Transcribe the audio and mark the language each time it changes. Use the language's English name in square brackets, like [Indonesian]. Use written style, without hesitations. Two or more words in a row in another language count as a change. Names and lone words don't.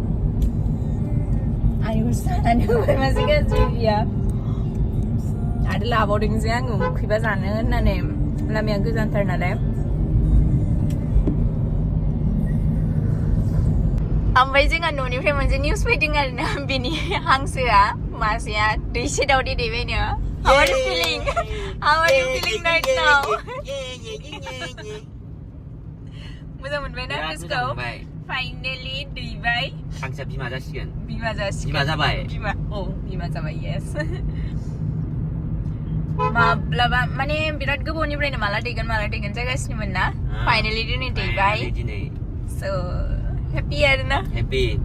[Bodo] आंनिखौसो जानानै होबाय मासे गाज्रि बिया आरो लाबावदोंसो आङो उखैबा जानो होननानै लामाया गोजानथार नालाय ओमफ्राय जोंहा न'निफ्राय मोनसे निउस फैदों आरोना बेनि हांसोआ मासेया दै सेराव दैबायनो [English] How are you feeling? How are you feeling right now? [Bodo] मोजां मोनबायना गोसोखौ फाइनालि दैबाय हांसोआ बिमा जासिगोन बिमा जाबाय बिमा जाबाय yes माब्लाबा माने बिराद गोबावनिफ्रायनो माला दैगोन जागासिनोमोन ना फाइनालि दिनै दैबाय [English] so happy [Bodo] आरोना happy